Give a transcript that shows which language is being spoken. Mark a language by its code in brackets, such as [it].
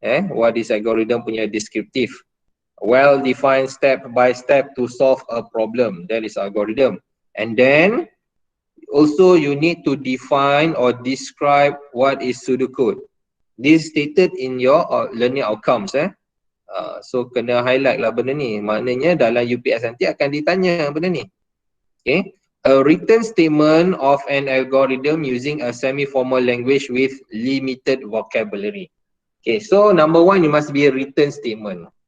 [en] What is algorithm [ms] punya [en] descriptive? Well defined step by step to solve a problem. That is algorithm. And then also you need to define or describe what is pseudocode. This stated in your learning outcomes. [ms] So kena highlight lah benda ni. Maknanya dalam UPS nanti akan ditanya benda ni. [en] Okay. A written statement of an algorithm using a semi-formal language with limited vocabulary. Okay, so number one, you must be a written statement.